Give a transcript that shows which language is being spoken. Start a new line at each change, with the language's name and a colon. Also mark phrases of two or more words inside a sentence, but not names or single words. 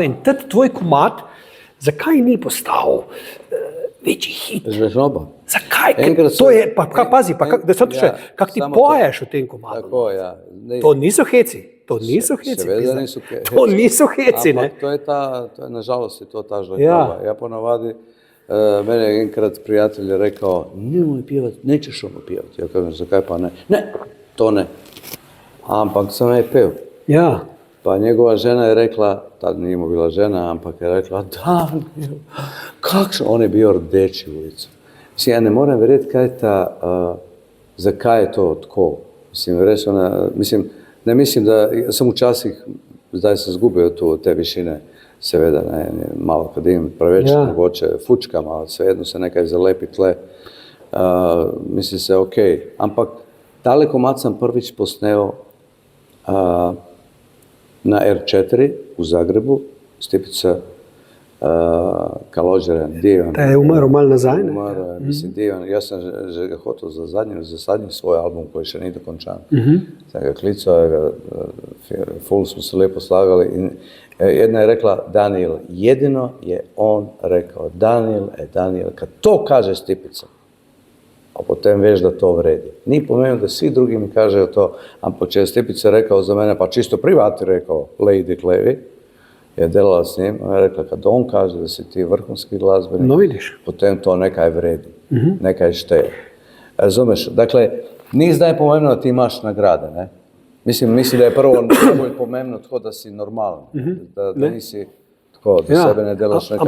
Slovenian: In tvoj komad, zakaj ni postal večji hit? Žlehnjoba. Zakaj? To je, pa pazi, kako ti poješ v tem komadu. Tako, ja. To niso heci. To niso heci. Seveda niso heci. To niso heci, ne? Ampak to je nažalost je to ta žlehnjoba.
Croatian: Ja ponavadi, mene je enkrat prijatelj rekao, nemoj pjevati, nećeš ono pjevati. Ja kažem,
Slovenian: zakaj pa ne? Ne, to ne. Ampak sam je pev. Ja.
Croatian: Pa njegova žena je rekla, tad nije mu bila žena, ampak je rekla, Daniel, kakšno, on je bio rdeči u licu.
Slovenian: Mislim, ja ne moram verjeti zakaj je to tako. Mislim, ne mislim da, ja sam včasih, zdaj sam zgubio te višine, seveda, malo kad imam preveč, mogoče fučkam, ali svejedno se nekaj zalepi tle, mislim se, ok. Ampak tale komad sam prvič posneo na R4 u Zagrebu, Stipica Kalođeren, divan.
Croatian: Da je umro malo nazaj, ne? Umro je, mislim, divan. Ja sam ga hotel za zadnji svoj album koji še nije dokončan. Sam ga klicao, full smo se lijepo slagali. I jedna je rekla, Daniel, jedino je on rekao, Daniel, kad to kaže Stipica, a potem veš da to vredi. Ni pomenuo da svi drugi mi kažeju to, a poče Stipica rekao za mene, pa čisto privati rekao Lady Klevi, je delala s njim, ona je rekla, kad on kaže da si ti vrhunski glazbenik,
Slovenian: No vidiš. potem to nekaj vredi, nekaj šteje.
Croatian: Razumeš?
Slovenian: Dakle, ni zdaj pomembno, da ti imaš nagrade, ne? Mislim, da je prvo najbolj pomembno tako, da si normalen, da nisi tako, da sebe ne delaš nekaj.